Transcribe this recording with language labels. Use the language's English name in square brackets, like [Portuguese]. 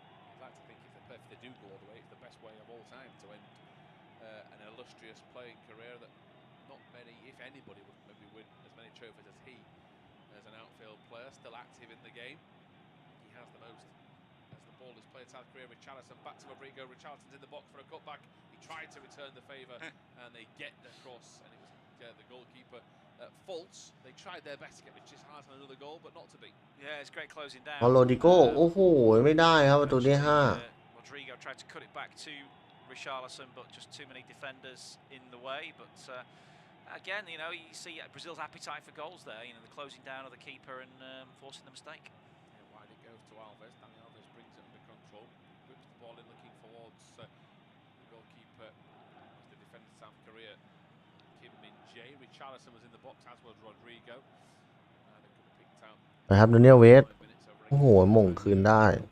[English] I'd like to think if they do go all the way, it's the best way of all time to end an illustrious playing career that not many, if anybody, would maybe win as many trophies as he, as an outfield player, still active in the game. He has the most. As the ball is played, South Korea, Richarlison back to Rodrigo. Richarlison's in the box for a cutback. He tried to return the favour, and they get the cross, and it was the goalkeeper at fault. They tried their best to get Richarlison another goal, but not to be. Yeah, it's great closing down. [Thai] โรดิโก้โอ้โหไม่ได้ครับประตูที่ [English] Rodrigo tried to cut it back to Richarlison, but just too many defenders in the way. But again, you know, you see Brazil's appetite for goals there. You know, the closing down of the keeper and forcing the mistake. Yeah, wide it goes to Alves. Dani Alves brings it under control, whips the ball in, looking towards the goalkeeper, the defender South Korea, Kim Min-jae. Richarlison was in the box, as was Rodrigo. They could have picked out. [Thai] นะครับดูเนี่ยเวสโอ้โหหม่งคืนได้